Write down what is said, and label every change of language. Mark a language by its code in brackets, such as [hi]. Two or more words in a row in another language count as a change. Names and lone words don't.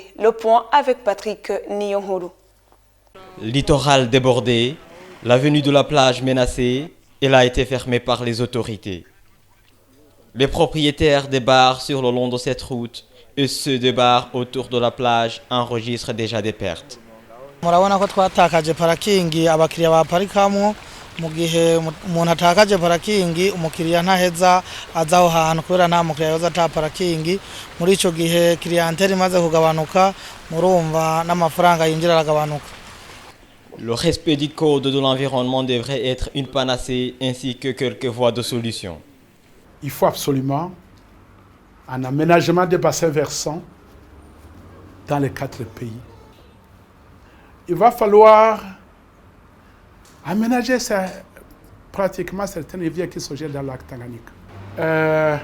[fr] Le point avec Patrick Nyonghuru. Littoral débordé, l'avenue de la plage menacée, elle a été fermée par les autorités. Les propriétaires des bars sur le long de cette route et ceux des bars autour de la plage enregistrent déjà des pertes. [rn] Murabona ko twatakaje parakingi abakiriya baparikamwo mu gihe umuntu atakaje parakingi umukiriya ntaheza azaho hantu kubera nta mukiriya yoza ata parakingi muri ico gihe clientele imaze kugabanuka murumva n'amafaranga yinjira aragabanuka. [fr] Le respect du code de l'environnement devrait être une panacée ainsi que quelques voies de solution. Il faut absolument un aménagement des bassins versants dans les 4 pays. Il va falloir aménager pratiquement certaines rivières qui se jettent dans le lac Tanganyika.